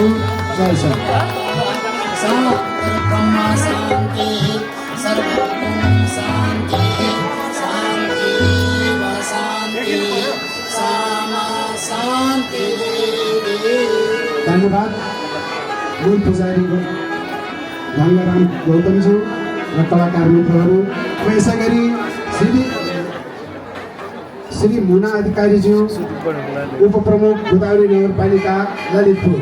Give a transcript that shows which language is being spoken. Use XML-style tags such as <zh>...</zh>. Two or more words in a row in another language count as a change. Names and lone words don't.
<ne>जय शम्भो।</ne> <sa>ब्रह्मा शान्ति सर्वभूतं शान्ति शान्ति शान्ति सामा शान्ति।</sa> <ne>धन्यवाद। मूल पुजारी गङ्गाराम गौतमज्यू र कलाकार मित्रहरू। यसै गरी श्री मुना अधिकारीज्यू, उपप्रमुख गोदावरी नगरपालिका ललितपुर।</ne>